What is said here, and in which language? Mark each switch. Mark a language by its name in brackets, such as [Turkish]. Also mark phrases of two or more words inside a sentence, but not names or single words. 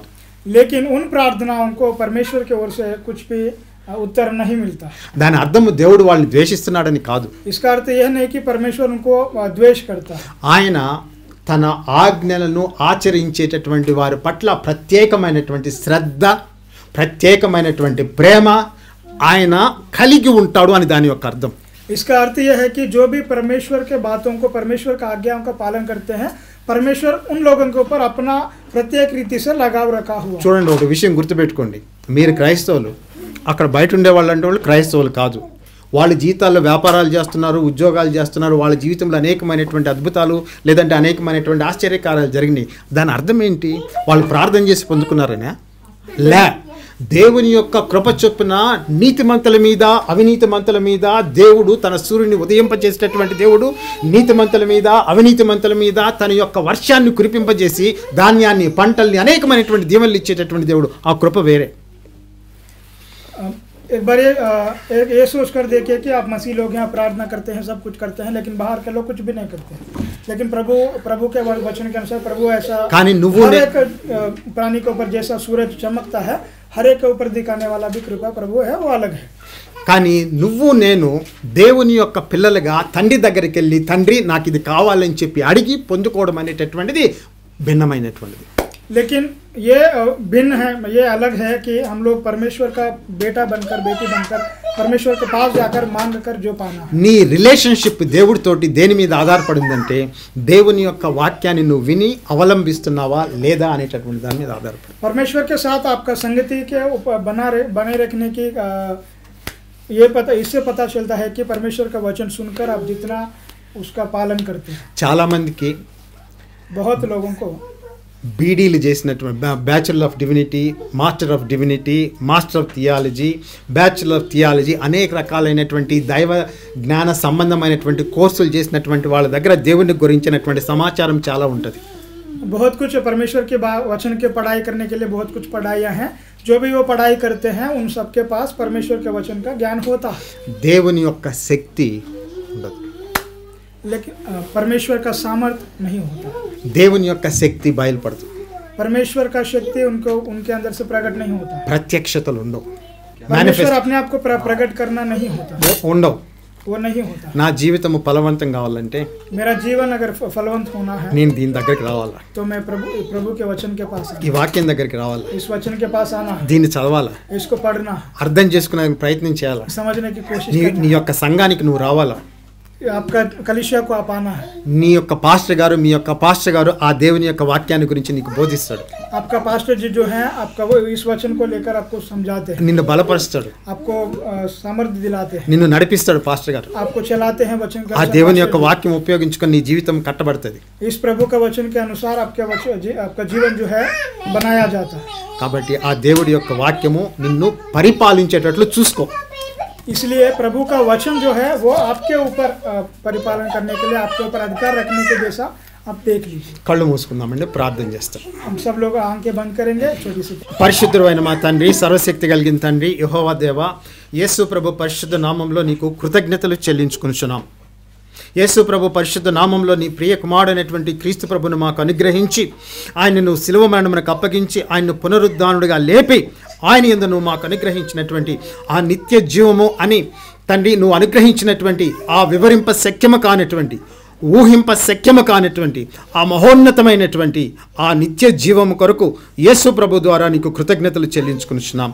[Hindi] लेकिन उन प्रार्थनाओं को परमेश्वर की ओर से कुछ भी उत्तर नहीं मिलता. [Telugu] దాని అర్థం దేవుడు వాళ్ళని ద్వేషిస్తున్నాడని కాదు. [Hindi] इसका अर्थ यह नहीं कि परमेश्वर उनको द्वेष करता है. [Telugu] ఆయన తన ఆజ్ఞలను ఆచరించేటటువంటి వారి పట్ల ప్రత్యేకమైనటువంటి శ్రద్ధ, ప్రత్యేకమైనటువంటి ప్రేమ ఆయన కలిగి ఉంటాడు అని దాని యొక్క అర్థం. [Hindi] इसका अर्थ यह है कि जो भी परमेश्वर के बातों को, परमेश्वर का आज्ञाओं का पालन करते हैं, परमेश्वर उन लोगों के ऊपर अपना प्रत्येक रीति से लगाव रखा हुआ. [Telugu] చూడండి, ఒక విషయం గుర్తుపెట్టుకోండి, మీరు క్రైస్తవులు, అక్కడ బయట ఉండే వాళ్ళు అంటే వాళ్ళు క్రైస్తవులు కాదు. వాళ్ళ జీవితాల్లో వ్యాపారాలు చేస్తున్నారు, ఉద్యోగాలు చేస్తున్నారు, వాళ్ళ జీవితంలో అనేకమైనటువంటి అద్భుతాలు లేదంటే అనేకమైనటువంటి ఆశ్చర్యకార్యాలు జరిగినాయి. దాని అర్థం ఏంటి? వాళ్ళు ప్రార్థన చేసి పొందుకున్నారనే? లే, దేవుని యొక్క కృప చొప్పున నీతిమంతుల మీద అవినీతిమంతుల మీద దేవుడు తన సూర్యుని ఉదయింపజేసేటటువంటి దేవుడు నీతిమంతుల మీద అవినీతిమంతుల మీద తన యొక్క వర్షాన్ని కురిపింపజేసి ధాన్యాన్ని పంటల్ని అనేకమైనటువంటి దీవెనలు ఇచ్చేటటువంటి దేవుడు. ఆ కృప వేరే. [Hindi] एक बार ये सोच कर देखिए कि आप मसीह लोग हैं, प्रार्थना करते हैं, सब कुछ करते हैं, लेकिन बाहर के लोग कुछ भी नहीं करते हैं. लेकिन प्रभु के वचन के अनुसार प्रभु ऐसा हर एक प्राणी के ऊपर जैसा सूरज चमकता है, हर एक के ऊपर दिखाने वाला भी कृपा प्रभु है, वो अलग है. [Telugu] కానీ నువ్వు నేను దేవుని యొక్క పిల్లలుగా తండ్రి దగ్గరికి వెళ్ళి తండ్రి నాకు ఇది కావాలని చెప్పి అడిగి పొందుకోవడం అనేటటువంటిది భిన్నమైనటువంటిది. [Hindi] लेकिन ये भिन्न है, ये अलग है कि हम लोग परमेश्वर का बेटा बनकर बेटी बनकर परमेश्वर के पास जाकर मांग कर जो पाना. [Telugu] నీ రిలేషన్షిప్ దేవుడితోటి దేని మీద ఆధారపడిందంటే దేవుని యొక్క వాక్యాన్ని నువ్వు విని అవలంబిస్తున్నావా లేదా అనేటటువంటి దాని మీద ఆధారపడి. [Hindi] परमेश्वर के साथ आपका संगति के बने रखने की ये इससे पता चलता है कि परमेश्वर का वचन सुनकर आप जितना उसका पालन करते हैं. [Telugu] చాలా మందికి [Hindi] बहुत लोगों को [Telugu] బీడీలు చేసినటువంటి [English] Bachelor of Divinity, Master of Divinity, Master of Theology, Bachelor of Theology, [Telugu] అనేక రకాలైనటువంటి దైవ జ్ఞాన సంబంధమైనటువంటి కోర్సులు చేసినటువంటి వాళ్ళ దగ్గర దేవుని గురించినటువంటి సమాచారం చాలా ఉంటుంది. [Hindi] बहुत कुछ परमेश्वर के वचन के पढ़ाई करने के लिए बहुत कुछ पढ़ाइयाँ हैं. जो भी वो पढ़ाई करते हैं उन सब के पास परमेश्वर के वचन का ज्ञान होता है. [Telugu] దేవుని యొక్క శక్తి ఉండదు, [Hindi] लेकिन परमेश्वर का सामर्थ्य नहीं होता. [Telugu] దేవుని యొక్క శక్తి బయలుపడుతుంది. [Hindi] परमेश्वर का शक्ति उनके अंदर से प्रकट नहीं होता. [Telugu] ప్రత్యక్షతలు ఉండవు. [Hindi] परमेश्वर अपने आप को प्रकट करना नहीं होता, [Telugu] ఉండవు. [Hindi] वो नहीं होता. [Telugu] నా జీవితము ఫలవంతం కావాలంటే [Hindi] मेरा जीवन अगर फलवंत होना है [Telugu] నేను దీని దగ్గరికి రావాలా, [Hindi] तो मैं प्रभु के वचन के पास [Telugu] ఈ వాక్యం దగ్గరికి రావాలా, [Hindi] इस वचन के पास आना है, [Telugu] దీన్ని చదవాలా, [Hindi] इसको पढ़ना, [Telugu] అర్థం చేసుకునే ప్రయత్నం చేయాలా, [Hindi] समझने की कोशिश [Telugu] నీ [Hindi] करना, [Telugu] యొక్క సంఘానికి నువ్వు రావాలా, [Hindi] आपका कलीसिया को आप आना है. [Telugu] నీ యొక్క పాస్టర్ గారు మీ యొక్క పాస్టర్ గారు ఆ దేవుని యొక్క వాక్యాన్ని గురించి నీకు బోధిస్తాడు, [Hindi] आपका पास्टर जी जो है आपका वो इस वचन को लेकर आपको समझाते हैं, [Telugu] నిన్ను బలపరుస్తాడు, [Hindi] आपको सामर्थ्य दिलाते हैं, [Telugu] నిన్ను నడిపిస్తాడు పాస్టర్ గారు. [Hindi] आपको चलाते हैं वचन के [Telugu] ఆ దేవుని యొక్క వాక్యం ఉపయోగించుకొని నీ జీవితం కట్టబడుతుంది. [Hindi] इस प्रभु का वचन के अनुसार आपका जीवन जो है बनाया जाता है. [Telugu] కాబట్టి ఆ దేవుడి యొక్క వాక్యము నిన్ను పరిపాలించేటట్లు చూసుకో. [Hindi] इसलिए प्रभु का वचन जो है वो आपके ऊपर परिपालन करने के लिए आपके ऊपर अधिकार रखने के जैसा आप देख लीजिए. [Telugu] కళ్ళు మూసుకుందామండి, ప్రార్థన చేస్తాం. [Hindi] हम सब लोग आंखें बंद करेंगे. छोटी सी [Telugu] పరిశుద్ధుడైన మా తండ్రి, సర్వశక్తి కలిగిన తండ్రి యెహోవా దేవా, యేసు ప్రభు పరిశుద్ధ నామంలో నీకు కృతజ్ఞతలు చెల్లించుకుంటున్నాం. యేసు ప్రభు పరిశుద్ధ నామంలో నీ ప్రియ కుమారుడైనటువంటి క్రీస్తు ప్రభును మాకు అనుగ్రహించి ఆయనను శిలువ మరణమునకు అప్పగించి ఆయన్ను పునరుద్ధానుడిగా లేపి ఆయన యందు నువ్వు మాకు అనుగ్రహించినటువంటి ఆ నిత్య జీవము అని తండ్రి నువ్వు అనుగ్రహించినటువంటి ఆ వివరింప శక్యము కానటువంటి ఊహింప శక్యము కానటువంటి ఆ మహోన్నతమైనటువంటి ఆ నిత్య జీవము కొరకు యేసు ప్రభు ద్వారా నీకు కృతజ్ఞతలు చెల్లించుకొనుచున్నాం.